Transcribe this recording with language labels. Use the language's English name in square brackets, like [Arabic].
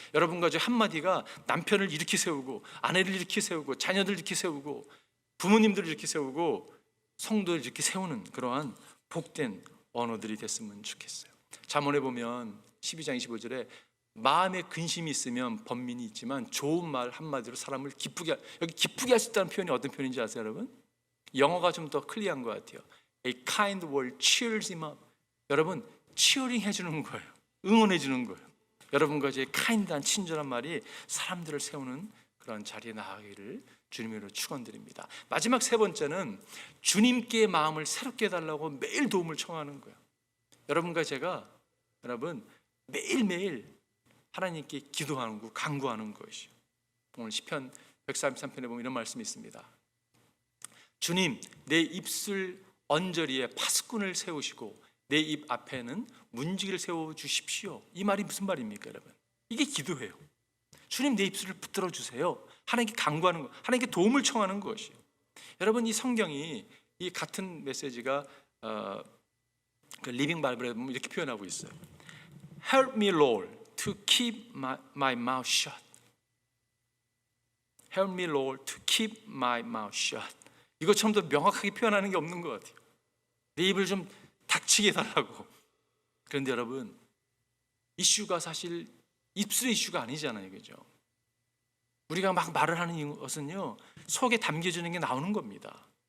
[Korean] 여러분과 저 한마디가 남편을 일으키 세우고, 아내를 일으키 세우고, 자녀들 일으키 세우고, 부모님들을 일으키 세우고, 성도를 일으키 세우는 그러한 복된 언어들이 됐으면 좋겠어요. 잠언에 보면 12장 25절에 마음에 근심이 있으면 번민이 있지만 좋은 말 한마디로 사람을 기쁘게, 여기 기쁘게 할 수 있다는 표현이 어떤 표현인지 아세요, 여러분? 영어가 좀 더 클리어한 것 같아요. [English] A kind word cheers him up. [Korean] 여러분, 치어링 해주는 거예요. 응원해 주는 거예요. 여러분과 제 kind한 친절한 말이 사람들을 세우는 그런 자리에 나가기를 주님으로 축원드립니다. 마지막 세 번째는 주님께 마음을 새롭게 해달라고 매일 도움을 청하는 거예요. 여러분과 제가 매일매일 하나님께 기도하는 거, 간구하는 것이요. 오늘 시편 133편에 보면 이런 말씀이 있습니다. 주님, 내 입술 언저리에 파수꾼을 세우시고 내 입 앞에는 문지기를 세워주십시오. 이 말이 무슨 말입니까, 여러분? 이게 기도예요. 주님, 내 입술을 붙들어 주세요. 하나님께 간구하는 것, 하나님께 도움을 청하는 것이에요. 여러분, 이 성경이 이 같은 메시지가 그 리빙 바이블에 보면 이렇게 표현하고 있어요. [English] Help me, Lord, to keep my mouth shut. Help me, Lord, to keep my mouth shut. [Korean] 이것처럼 더 명확하게 표현하는 게 없는 것 같아요. 내 입을 좀 닥치게 해달라고. 그런데 여러분, 이슈가 사실 입술의 이슈가 아니잖아요, 그죠? 우리가 막 말을 하는 것은요, 속에 담겨지는 게 나오는 겁니다.